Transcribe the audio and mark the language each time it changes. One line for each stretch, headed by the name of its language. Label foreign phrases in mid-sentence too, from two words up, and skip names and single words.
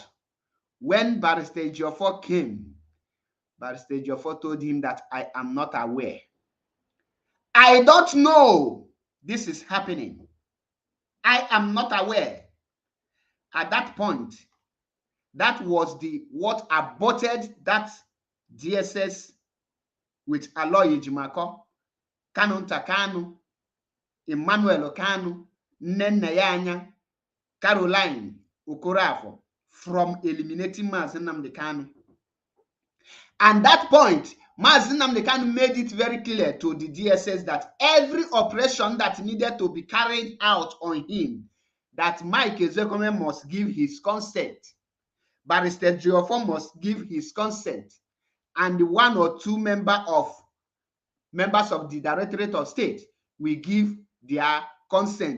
English: When Barrister Ejiofor came, Barrister Ejiofor told him that I am not aware. I don't know this is happening. I am not aware. At that point, that was what aborted that DSS with Aloy Ejimako, Kanu Kanu, Emmanuel Kanu, Nnenna Caroline Okorafo from eliminating MAZI Nnamdi Kanu. And that point, MAZI Nnamdi Kanu made it very clear to the DSS that every operation that needed to be carried out on him, that Mike Ezekome must give his consent. Barrister Ejiofor must give his consent. And 1 or 2 members of the Directorate of State will give their consent.